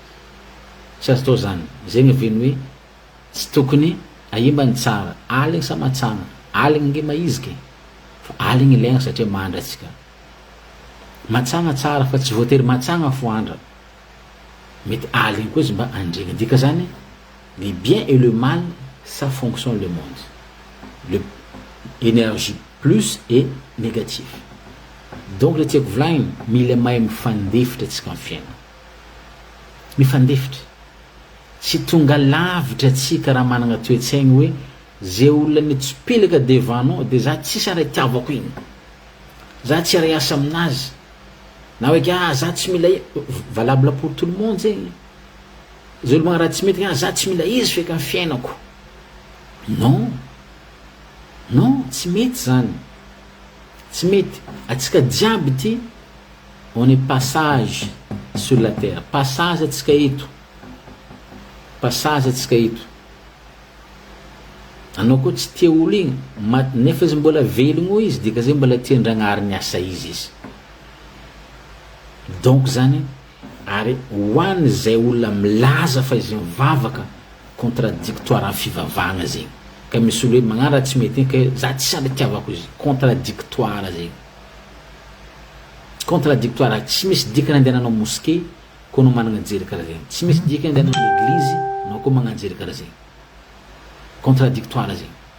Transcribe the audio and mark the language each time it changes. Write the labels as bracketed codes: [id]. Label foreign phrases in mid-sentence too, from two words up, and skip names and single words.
[mg] tsy azo atao zany zegny aveny hoe tsy tokony aimba ny tsara aligny samatsana aligny nge maiziky fa aligny ilaigna satria mandra atsika matsagna tsara fa tsy voatery matsagna fo andra mety aligny koa izy mba andregna dika zany [fr] le bien et le mal ça fonctionne le monde le énergie plus et négatif [mg] donc le tiako volagny mila mahay mifandefitra atsika amin'ny fiaina mifandefitra tsy tonga lavitra atsika raha managna toetsaigny hoe zay olona nitsipilaka devant nao de za tsisy aray tiavako igny za tsy aray asa aminazy na hoe za tsy mila [fr] valable pour tout le monde [mg] zegny zay olo magnaraha tsy mety za tsy mila izy feky amin'ny fiainako non non tsy mety zany tsy mety atsika jiaby ty [fr] on est passage sur la terre [mg] passage atsika eto passage atsika eto anao koa tsy tia olo igny nefa izy mbola velogno izy dika zay mbola tia ndragnary ny asa izy donc zany ary hoany zay olona milaza fa izy mivavaka contradictoire amin'ny fivavahagna zegny ka misy olo hoe magnano raha tsy mety ka za tsy sady tiavako izy contradictoire zegny contradictoire tsy misy dikany andeha nanao mosquée koa nao managna jery karaha zegny tsy misy dikany andeha nanao église nao koa magnano jery karaha zegny contradictoire zegny